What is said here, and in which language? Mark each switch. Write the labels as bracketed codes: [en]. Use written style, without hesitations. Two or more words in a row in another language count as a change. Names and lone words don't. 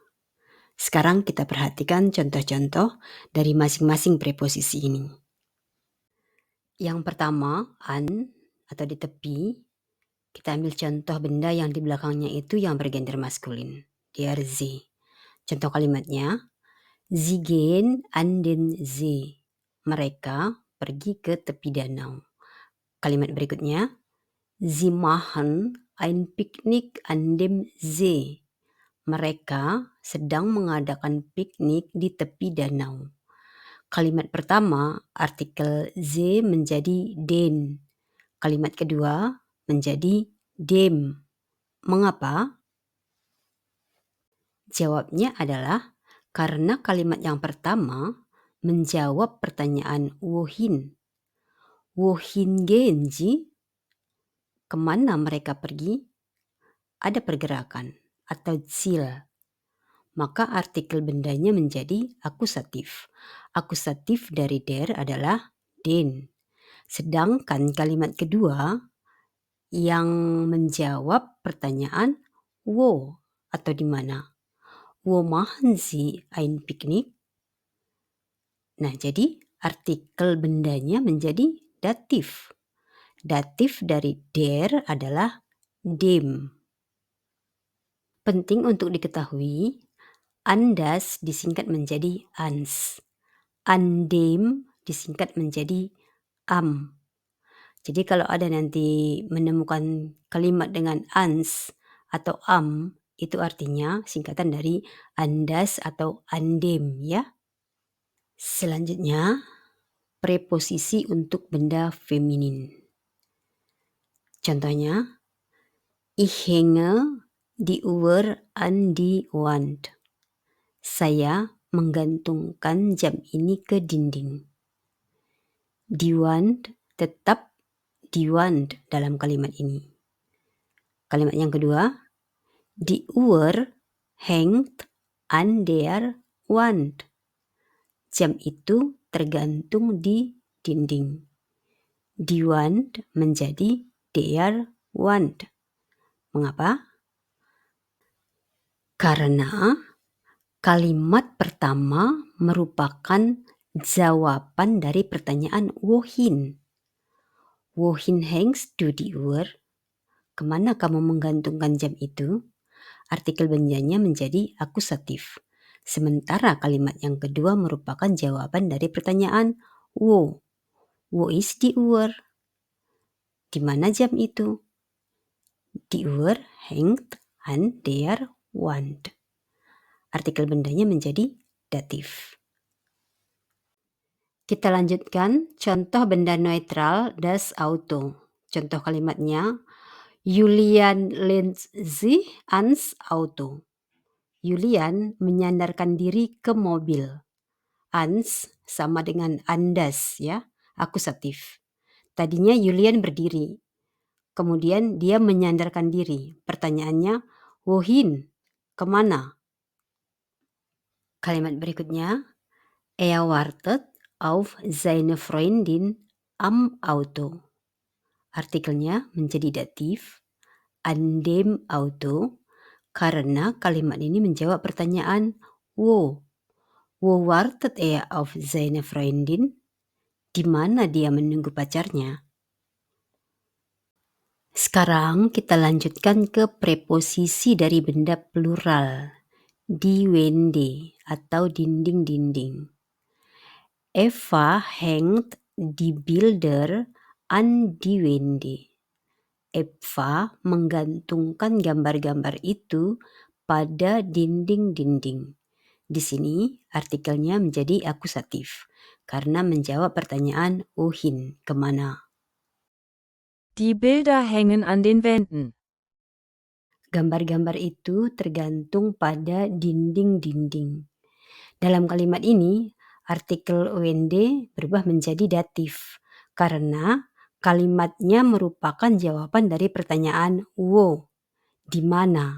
[id] Sekarang kita perhatikan contoh-contoh dari masing-masing preposisi ini. Yang pertama, an atau di tepi. Kita ambil contoh benda yang di belakangnya itu yang bergender maskulin. [de] Der See. [id] Contoh kalimatnya, [de] sie gehen an den See. [id] Mereka pergi ke tepi danau. Kalimat berikutnya, [de] sie machen ein Picknick an dem See. [id] Mereka sedang mengadakan piknik di tepi danau. Kalimat pertama, artikel ze menjadi den. Kalimat kedua menjadi dem. Mengapa? Jawabnya adalah karena kalimat yang pertama menjawab pertanyaan wohin. [de] Wohin gehen Sie? [id] Kemana mereka pergi? Ada pergerakan atau Ziel. Maka artikel bendanya menjadi akusatif. Akusatif dari der adalah den. Sedangkan kalimat kedua yang menjawab pertanyaan wo atau di mana. [de] Wo machen Sie ein Picknick? [id] Nah, jadi artikel bendanya menjadi datif. Datif dari der adalah dem. Penting untuk diketahui, andas disingkat menjadi ans. Andem disingkat menjadi am. Jadi kalau ada nanti menemukan kalimat dengan ans atau am, itu artinya singkatan dari andas atau andem ya. Selanjutnya, preposisi untuk benda feminin. Contohnya, [de] ich hänge die Uhr an die Wand. [id] Saya menggantungkan jam ini ke dinding. [de] Die Wand [id] tetap [de] die Wand [id] dalam kalimat ini. Kalimat yang kedua, [de] die Uhr hängt an der Wand. [id] Jam itu tergantung di dinding. [de] Die Wand [id] menjadi [de] der Wand. [id] Mengapa? Karena kalimat pertama merupakan jawaban dari pertanyaan wohin. [de] Wohin hängst du die Uhr? [id] Kemana kamu menggantungkan jam itu? Artikel bendanya menjadi akusatif. Sementara kalimat yang kedua merupakan jawaban dari pertanyaan wo. [de] Wo ist die Uhr? [id] Di mana jam itu? [de] Die Uhr hängt an der Wand. [id] Artikel bendanya menjadi datif. Kita lanjutkan contoh benda netral [de] das Auto. [id] Contoh kalimatnya, [de] Julian lehnt sich ans Auto. [id] Julian menyandarkan diri ke mobil. Ans sama dengan andas ya, akusatif. Tadinya Julian berdiri, kemudian dia menyandarkan diri. Pertanyaannya, wohin? Kemana? Kalimat berikutnya, [de] er wartet auf seine Freundin am Auto. [id] Artikelnya menjadi datif, [de] an dem Auto, [id] karena kalimat ini menjawab pertanyaan wo. [de] Wo wartet er auf seine Freundin? [id] Di mana dia menunggu pacarnya? Sekarang kita lanjutkan ke preposisi dari benda plural. [de] Die Wände [id] atau dinding-dinding. [de] Eva hängt die Bilder an die Wände. [id] Eva menggantungkan gambar-gambar itu pada dinding-dinding. Di sini artikelnya menjadi akusatif karena menjawab pertanyaan wohin, kemana. [de] Die Bilder hängen an den Wänden. [id] Gambar-gambar itu tergantung pada dinding-dinding. Dalam kalimat ini, artikel Wende berubah menjadi datif karena kalimatnya merupakan jawaban dari pertanyaan wo, di mana.